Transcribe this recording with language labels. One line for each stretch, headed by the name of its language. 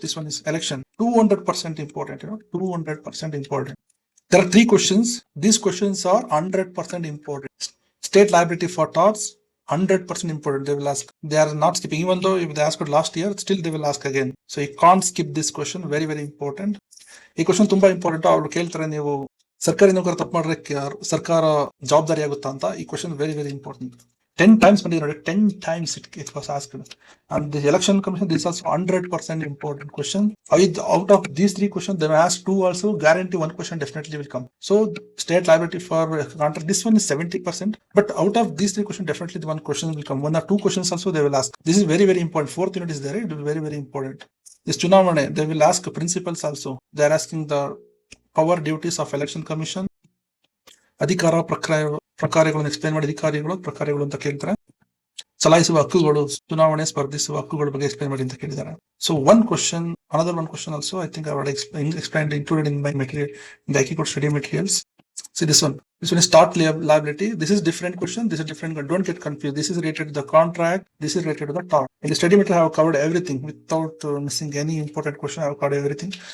English: This one is election. 200% important. 200% important. There are 3 questions. These questions are 100% important. State liability for torts, 100% important. They will ask. They are not skipping. Even though if they asked it last year, still they will ask again. So you can't skip this question. Very, very important.
Kannada: ಈ question ತುಂಬಾ important. ಅವ್ರು ಕೇಳ್ತಾರೆ, ನೀವು ಸರ್ಕಾರಿ ನೌಕರ ತಪ್ಪು ಮಾಡಿದ್ರೆ ಸರ್ಕಾರ ಜವಾಬ್ದಾರಿ ಆಗುತ್ತಾ ಅಂತ. ಈ question
English: Very, very important.
Kannada: 10 times ಬಂದಿದೆ ನೋಡಿ.
English: 10 times it was asked. And the election commission, this is also 100% important question. Out of these 3 questions, they may ask 2 also. Guarantee 1 question definitely will come. So state liability for contract, this one is 70%. But out of these 3 questions, definitely the 1 question will come. 1 or 2 questions also they will ask. This is very, very important. 4th unit is there. It will be very, very important. This Chunavane, they will ask principles also. They are asking the power duties of election commission.
Kannada: ಅಧಿಕಾರ ಪ್ರಕಾರಗಳನ್ನು explain ಮಾಡಿ. ಪ್ರಕಾರಗಳು ಅಂತ ಕೇಳ್ತಾರೆ. ಚಲಾಯಿಸುವ ಹಕ್ಕುಗಳು, ಚುನಾವಣೆ ಸ್ಪರ್ಧಿಸುವ ಹಕ್ಕುಗಳ ಬಗ್ಗೆ ಎಕ್ಸ್ಪ್ಲೇನ್ ಮಾಡಿ ಅಂತ ಕೇಳಿದ್ದಾರೆ.
English: So one question, another 1 question also, I think I already explained, included in my material, in the IQ code study materials. See this one. This one is tort liability. This is different question. This is different. Don't get confused. This is related to the contract. This is related to the tort. In the study material, I have covered everything without missing any important question. I have covered everything.